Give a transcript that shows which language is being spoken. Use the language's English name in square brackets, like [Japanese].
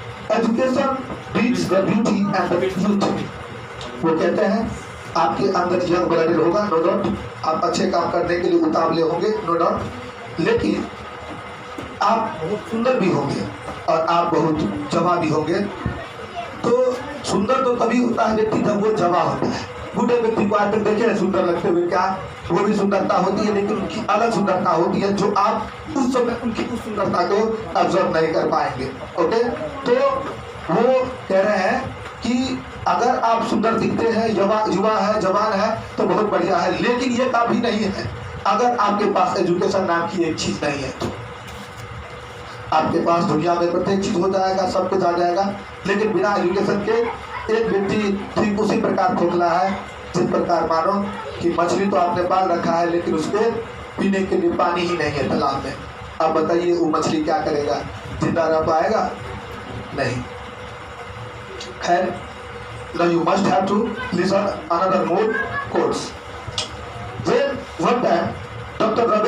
[English] Education brings the beauty and the truth. [Hindi] वो कहते हैं आपके अंदर यंग ब्लड होगा, नो डाउट, आप अच्छे काम करने के लिए उतावले होंगे, नो डाउट, लेकिन आप बहुत सुंदर भी होंगे और आप बहुत जवा भी होंगे। तो सुंदर तो तभी होता है व्यक्ति जब वो जवा होता है। बूढ़े व्यक्ति को आज तक देखे सुंदर लगते हुए, क्या वो भी सुंदरता होती है, लेकिन उनकी अलग सुंदरता होती है जो आप उस समय उनकी उस सुंदरता को ऑब्जर्व नहीं कर पाएंगे। ओके, तो वो कह रहे हैं कि अगर आप सुंदर दिखते हैं, युवा है, जवान है तो बहुत बढ़िया है, लेकिन ये काफी नहीं है अगर आपके पास एजुकेशन नाम की एक चीज नहीं है। तो आपके पास दुनिया में प्रत्येक चीज हो जाएगा, सब कुछ आ जाएगा, लेकिन बिना एजुकेशन के एक व्यक्ति ठीक उसी प्रकार खोखला है जिस प्रकार मानो कि मछली तो आपने पाल रखा है लेकिन उसके पीने के लिए पानी ही नहीं है तालाब में। अब बताइए वो मछली क्या करेगा, जिंदा रह पाएगा? नहीं। [English] खैर, now you must have to listen another more quotes. When one time Dr.